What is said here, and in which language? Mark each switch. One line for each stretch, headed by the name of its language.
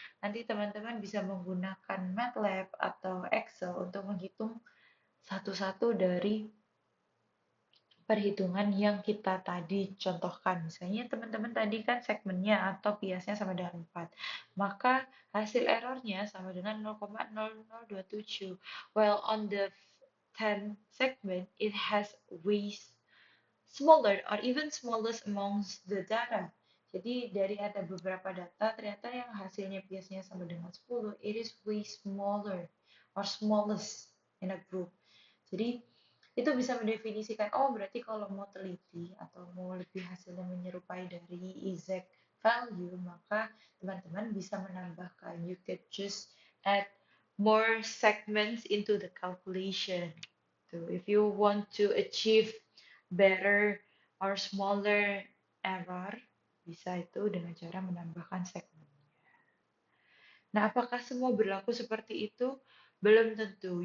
Indonesian: Nanti teman-teman bisa menggunakan MATLAB atau Excel untuk menghitung satu-satu dari perhitungan yang kita tadi contohkan. Misalnya teman-teman tadi kan segmennya atau biasnya sama dengan 4. Maka hasil errornya sama dengan 0,0027.
English: While on the 10 segment, it has way smaller or even smallest amongst the data.
Indonesian: Jadi dari ada beberapa data, ternyata yang hasilnya biasanya sama dengan 10,
English: it is way smaller or smallest in a group.
Indonesian: Jadi itu bisa mendefinisikan, oh berarti kalau mau teliti atau mau lebih hasilnya menyerupai dari exact value, maka teman-teman bisa menambahkan.
English: You could just add more segments into the calculation. So if you want to achieve better or smaller error,
Indonesian: bisa itu dengan cara menambahkan segmen. Nah, apakah semua berlaku seperti itu? Belum tentu.